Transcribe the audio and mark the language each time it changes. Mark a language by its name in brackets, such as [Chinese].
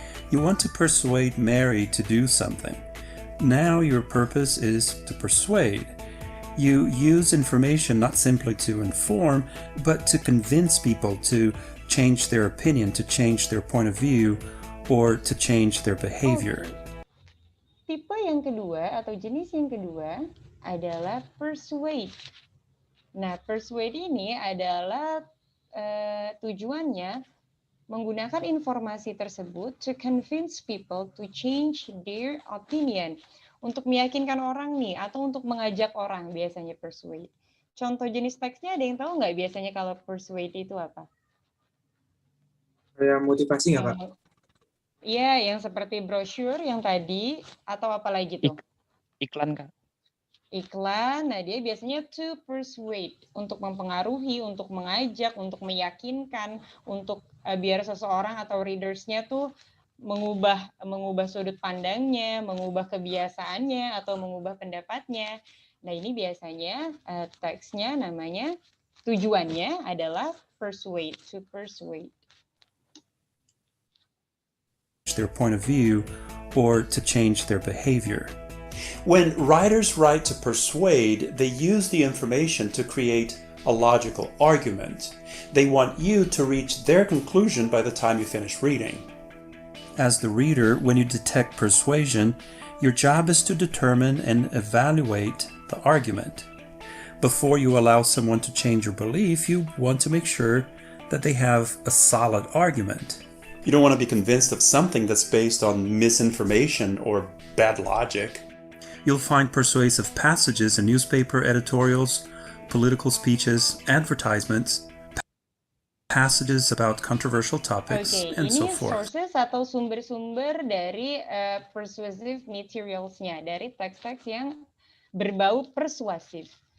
[English] You want to persuade Mary to do something. Now your purpose is to persuade. You use information not simply to inform, but to convince people to change their opinion, to change their point of view, or to change their behavior. [Indonesian] Tipe yang kedua atau jenis yang kedua adalah persuade. Nah, persuade ini adalah tujuannya menggunakan informasi tersebut [English] to convince people to change their opinion. [Indonesian] Untuk meyakinkan orang nih, atau untuk mengajak orang biasanya persuade. Contoh jenis teksnya ada yang tahu nggak biasanya kalau persuade itu apa? Ada motivasi nggak, Pak? Iya, yang seperti brosur yang tadi, atau apa lagi tuh? Iklan, Kak. Iklan, nah dia biasanya [English] to persuade, [Indonesian] untuk mempengaruhi, untuk mengajak, untuk meyakinkan, untuk biar seseorang atau readers-nya tuh mengubah sudut pandangnya, mengubah kebiasaannya, atau mengubah pendapatnya. Nah ini biasanya teksnya namanya, tujuannya adalah persuade, [English] to persuade. Their point of view, or to change their behavior. When writers write to persuade, they use the information to create a logical argument. They want you to reach their conclusion by the time you finish reading. As the reader, when you detect persuasion, your job is to determine and evaluate the argument. Before you allow someone to change your belief, you want to make sure that they have a solid argument. You don't want to be convinced of something that's based on misinformation or bad logic. You'll find persuasive passages in newspaper editorials, political speeches, advertisements, passages about controversial topics, and so forth. [Indonesian] Sources atau sumber-sumber dari persuasive materials-nya, dari teks-teks yang berbau persuasif.